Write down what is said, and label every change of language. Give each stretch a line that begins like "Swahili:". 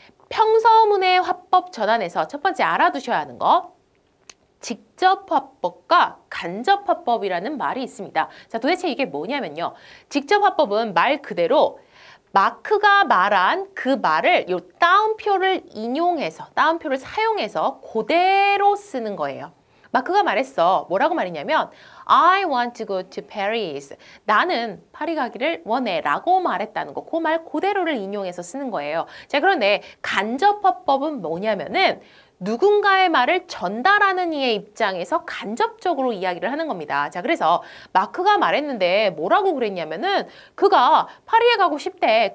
Korean: 평서문의 화법 전환에서 첫 번째 알아두셔야 하는 거, 직접 화법과 간접 화법이라는 말이 있습니다. 자, 도대체 이게 뭐냐면요. 직접 화법은 말 그대로 마크가 말한 그 말을 요 따옴표를 인용해서, 따옴표를 사용해서 그대로 쓰는 거예요. 마크가 말했어. 뭐라고 말했냐면
English: I want to go to Paris.
Korean: 나는 파리 가기를 원해 라고 말했다는 거. 그 말 그대로를 인용해서 쓰는 거예요. 자, 그런데 간접 화법은 뭐냐면은 누군가의 말을 전달하는 이의 입장에서 간접적으로 이야기를 하는 겁니다. 자, 그래서 마크가 말했는데 뭐라고 그랬냐면은 그가 파리에 가고 싶대.